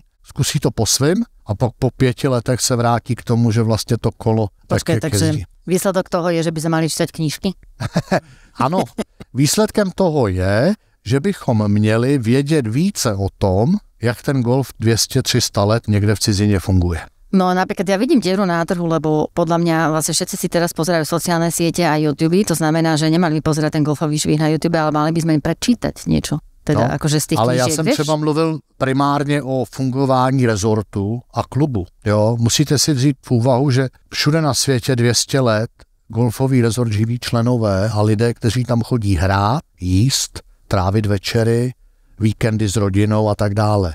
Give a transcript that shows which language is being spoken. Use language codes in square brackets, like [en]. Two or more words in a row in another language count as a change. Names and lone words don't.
[cs] Zkusí to po svým a pak po 5 letech se vrátí k tomu, že vlastně to kolo tak jezdí. [sk] Výsledok toho je, že by sme mali čítať knížky? [cs] Ano, výsledkem toho je, že bychom měli vědět více o tom, jak ten golf 200-300 let někde v cizině funguje. [sk] No napríklad ja vidím dieru na trhu, lebo podľa mňa vlastne všetci si teraz pozerajú sociálne siete a YouTube, to znamená, že nemali by pozerať ten golfový švih na YouTube, ale mali by sme im prečítať niečo. Teda, akože z tých ale knížiek, [cs] já jsem třeba mluvil primárně o fungování rezortu a klubu. Jo? Musíte si vzít v úvahu, že všude na světě 200 let golfový rezort živí členové a lidé, kteří tam chodí hrát, jíst, trávit večery, víkendy s rodinou a tak dále.